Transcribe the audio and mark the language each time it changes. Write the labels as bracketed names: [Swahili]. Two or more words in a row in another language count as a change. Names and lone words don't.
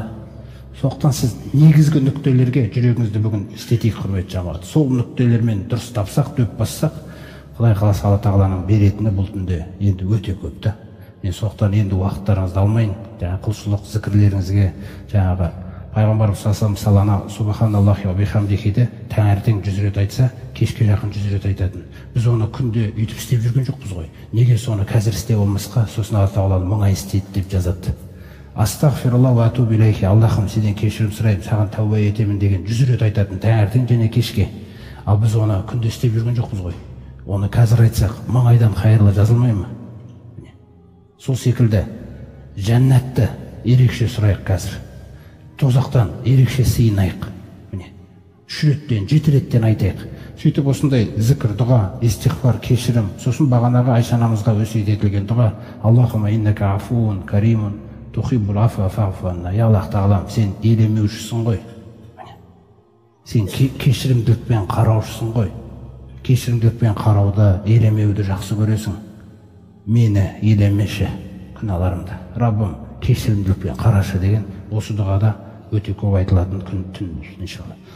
[Kazakh] Сондықтан сіз негізгі нүктелерге жүрегіңізді бүгін істетейік, құрметті жамағат. Сол нүктелермен дұрыс тапсақ, дөп бассақ, Құдай қаласа Алла Тағаланың беретіні бұл түнде енді өте көп та. Мен соқтан енді уақыттарыңызды алмайын, жаңағы құлшылық зікірлеріңізге, жаңағы пайғамбарымыз [Arabic] صلى الله عليه سبحان الله وبحمده [Kazakh] таңертең 100 рет айтса, кешке жақын 100 рет айтатын. Біз оны күнде үйтіп істеп жүрген жоқпыз ғой. Неге соны қазір істеп болмасқа, сосын Алла Тағала 1000 ай істейді деп жазады. [Arabic] أستغفر الله وأتوب إليه, [Kazakh] Аллахым сенен кешірім сұраймын, саған тәуба етемін деген 100 рет айтатын таңертең және кешке. Ал біз оны күнде істеп жүрген жоқпыз ғой. Оны қазір айтсақ 1000 айдан хайырлы жазылмай ма? Сол секілді жәннатты ерекше сұрайық қазір. Тозақтан ерекше сыйынайық. Міне 3 реттен 7 реттен айтайық. Сөйтіп осындай зікір, дұға, истиғфар, кешірім, сосын бағанағы Айша анамызға өсиет етілген дұға: [Arabic] اللهم إنك عفو كريم تحب العفو فاعف عنا. [Kazakh] Я Аллах тағалам, сен елемеушісің ғой. Сен кешірімділікпен қараушысың ғой. Кешірімділікпен қарауды, елемеуді жақсы көресің. Мені елемеші күнәларымды. Раббым кешірімділікпен қарашы деген осы дұғада өте көп айтылатын күн түн иншалла.